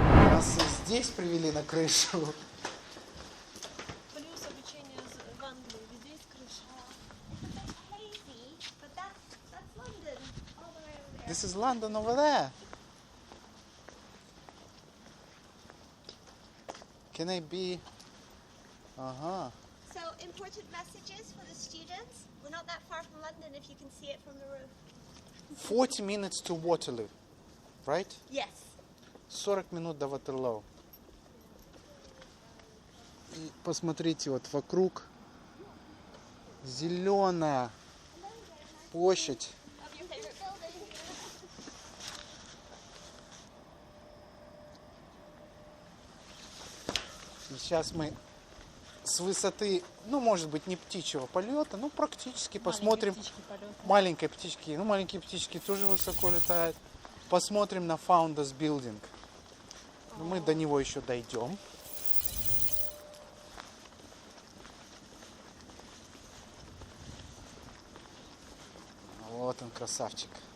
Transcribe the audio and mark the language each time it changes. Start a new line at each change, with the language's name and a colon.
Russian: Нас и здесь привели на крышу. Плюс обучение в Англии. Везде есть крыша.
English: It's a bit hazy, but that's London all the way over there. This is London over there. Can I be... Uh-huh. So important messages for the students. We're not that far from London if you can see it from the roof. 40 minutes to Waterloo, right? Yes.
Russian: 40 минут до Ватерлоу. И посмотрите, вот вокруг зеленая площадь.
English: Of your favorite building.
Russian: И сейчас мы с высоты, ну, может быть, не птичьего полета, ну, практически посмотрим. Маленькие птички. Ну, маленькие птички тоже высоко летают. Посмотрим на Founders Building. Ну, мы до него еще дойдем. Вот он, красавчик.